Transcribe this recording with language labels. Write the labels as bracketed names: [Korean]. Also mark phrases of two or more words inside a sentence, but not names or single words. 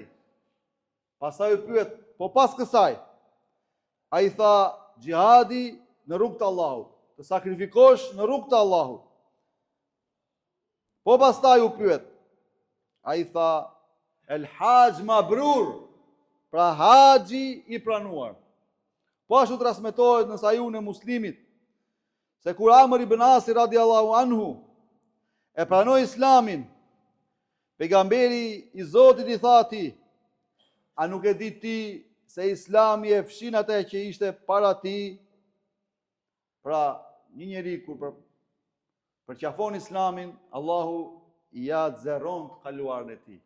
[Albanian] Pastaj u pyet, po pas kësaj? Ai tha, xhihadi në rrugt të Allahut, të sakrifikosh në rrugt të Allahut. Po pastaj u pyet, ai tha, [Arabic] الحج المبرور, [Albanian] pra haxhi i pranuar. Po ashtu transmetohet në Sahihun e Muslimit, se kur Amr ibn Asi [Arabic] رضي الله عنه [Albanian] e pranoi Islamin, pejgamberi i Zotit i tha atij, a nuk e di ti se Islami e fshin atë që ishte para ti? Pra, një njeri kur përqafon Islamin, Allahu ja zerron të kaluarën e tij.